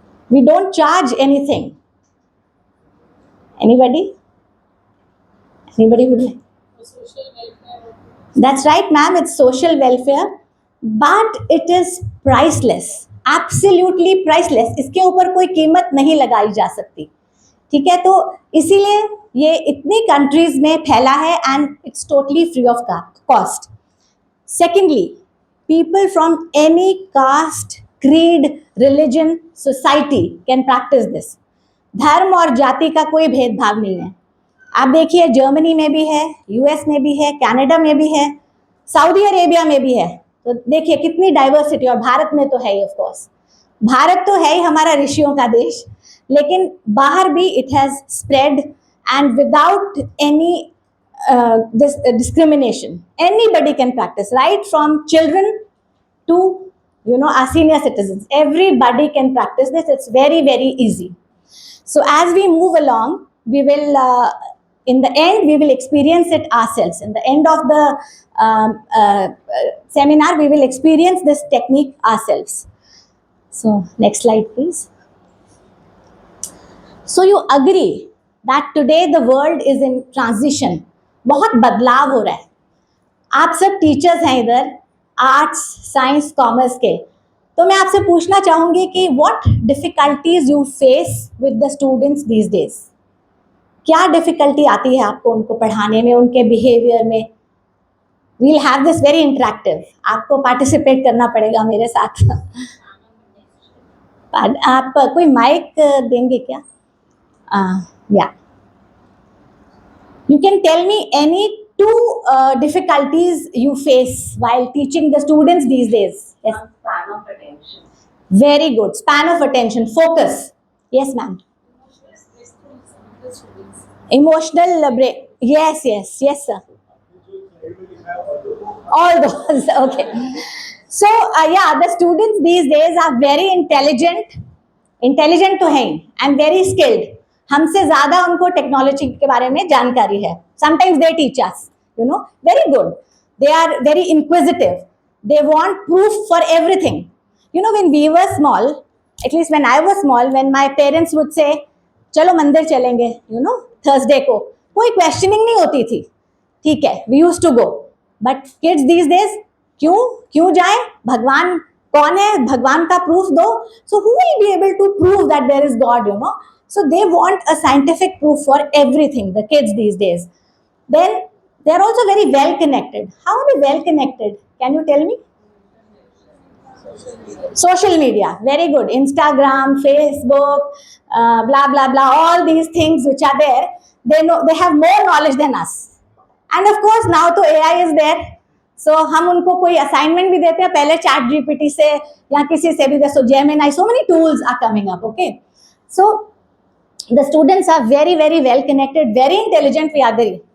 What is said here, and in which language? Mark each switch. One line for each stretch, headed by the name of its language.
English: We don't charge anything. Anybody? Anybody would like? That's right, ma'am. It's social welfare, but it is priceless. Absolutely priceless.
Hindi: इसके ऊपर कोई कीमत नहीं लगाई जा सकती. ठीक है, तो इसीलिए ये इतनी कंट्रीज में फैला है
English: And it's totally free of cost. Secondly, people from any caste, creed, religion, society can practice this.
Hindi: धर्म और जाति का कोई भेदभाव नहीं है. आप देखिए जर्मनी में भी है, यूएस में भी है, कनाडा में भी है, सऊदी अरेबिया में भी है. तो देखिए कितनी डाइवर्सिटी. और भारत में तो है ही ऑफ कोर्स. भारत तो है ही हमारा ऋषियों का देश, लेकिन बाहर भी
English: It has spread and without any this discrimination. Anybody can practice, right from children to our senior citizens. Everybody can practice this. It's very, very easy. So as we move along, we will in the end we will experience it ourselves. In the end of the seminar, we will experience this technique ourselves. So next slide, please. So you agree that today the world is in transition.
Hindi: बहुत बदलाव हो रहा है. आप सब teachers हैं इधर, arts, science, commerce के. तो मैं आपसे पूछना चाहूंगी कि
English: What difficulties you face with the students these days.
Hindi: क्या डिफिकल्टी आती है आपको उनको पढ़ाने में, उनके बिहेवियर में.
English: We'll have this very interactive.
Hindi: आपको पार्टिसिपेट करना पड़ेगा मेरे साथ. आप कोई माइक देंगे क्या?
English: या You can tell me any two difficulties you face while teaching the students these days. Yes. Span of attention. Very good. Span of attention. Focus. Yes, ma'am. Emotional break. Yes, yes, yes, sir. All those. Okay. So, yeah, the students these days are very intelligent. Intelligent
Hindi: तो है
English: and very skilled.
Hindi: हमसे ज्यादा उनको technology के बारे में जानकारी है.
English: Sometimes they teach us, very good. They are very inquisitive. They want proof for everything. When we were small, at least when I was small, when my parents would say,
Hindi: चलो मंदिर चलेंगे,
English: Thursday को,
Hindi: कोई questioning नहीं होती थी. ठीक है,
English: we used to go. But kids these days,
Hindi: क्यों जाए? भगवान कौन है? भगवान का proof दो.
English: So who will be able to prove that there is God, So they want a scientific proof for everything, the kids these days. Then they're also very well connected. How are they well connected? Can you tell me? Social media. Very good. Instagram, Facebook, blah, blah, blah. All these things which are there, they have more knowledge than us. And of course, now to AI is there.
Hindi: So हम उनको कोई assignment भी देते हैं पहले chat GPT से या किसी से भी.
English: So Gemini, so many tools are coming up. Okay. So the students are very, very well connected, very intelligent, we agree.